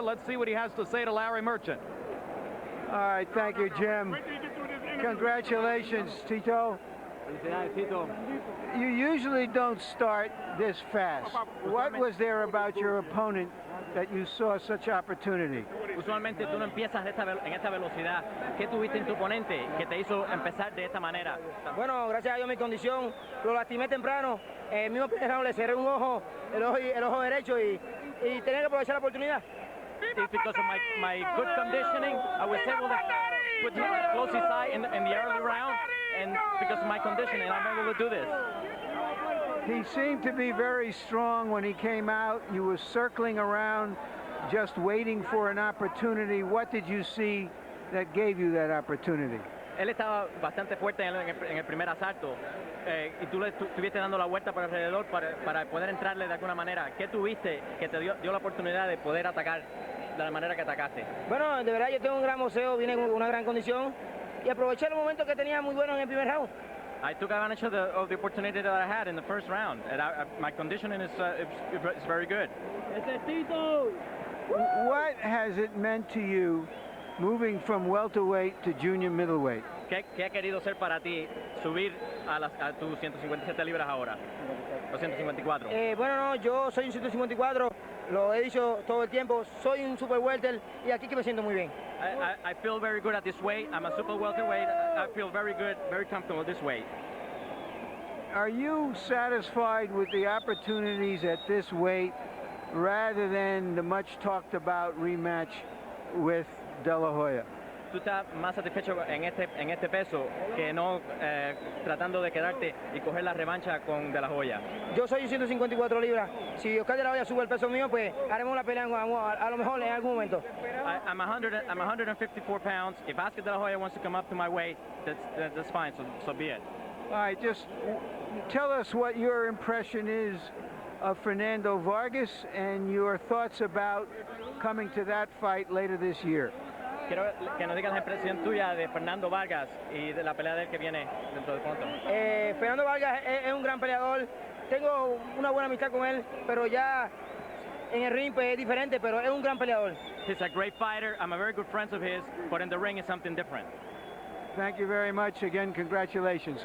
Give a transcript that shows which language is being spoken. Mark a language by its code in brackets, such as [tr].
[en] Let's see what he has to say to Larry Merchant. All right, thank you, Jim. Congratulations, Tito. You usually don't start this fast. What was there about your opponent that you saw such opportunity? [es] Usualmente tú no empiezas en esta velocidad. ¿Qué tuviste en tu oponente que te hizo empezar de esta manera? Bueno, gracias a Dios mi condición, lo lastimé temprano. El mismo primer round le cerré un ojo, el ojo derecho y tenía que aprovechar la oportunidad. [en] Because of my good conditioning, I was able to close his eye in the early round, and because of my conditioning, I'm able to do this. He seemed to be very strong when he came out. You were circling around, just waiting for an opportunity. What did you see that gave you that opportunity? [es] él estaba bastante fuerte en el primer asalto y tú le estuviste dando la vuelta por alrededor para poder entrarle de alguna manera. ¿Qué tuviste que te dio la oportunidad de poder atacar de la manera que atacaste? Bueno, de verdad yo tengo un gran boxeo, vine con una gran condición y aproveché el momento que tenía muy bueno en el primer round. [en] I took advantage of the opportunity that I had in the first round, and my conditioning is very good. What has it meant to you moving from welterweight to junior middleweight? [es] ¿Qué ha querido ser para ti subir a tus 157 libras ahora? Los 154. Bueno, no, yo soy un 154, lo he dicho todo el tiempo, soy un super welter y aquí que me siento muy bien. [en] I feel very good at this weight. I'm a super welterweight. I feel very good, very comfortable at this weight. Are you satisfied with the opportunities at this weight rather than the much talked about rematch with De La Hoya? [es] ¿Tú estás más satisfecho en este peso que no tratando de quedarte y coger la revancha con De La Hoya? Yo soy 154 libras. Si Oscar De La Hoya sube el peso mío, pues haremos la pelea a lo mejor en algún momento. [en] I'm 154 pounds. If Oscar De La Hoya wants to come up to my weight, that's fine. So be it. All right, just tell us what your impression is of Fernando Vargas and your thoughts about coming to that fight later this year. [es] Quiero que nos digas la impresión tuya de Fernando Vargas y de la pelea de él que viene dentro de pronto. Fernando Vargas es un gran peleador. Tengo una buena amistad con él, pero ya en el ring pues, es diferente, pero es un gran peleador. [en] He's a great fighter. I'm a very good friend of his, but in the ring is something different. Thank you very much. Again, congratulations.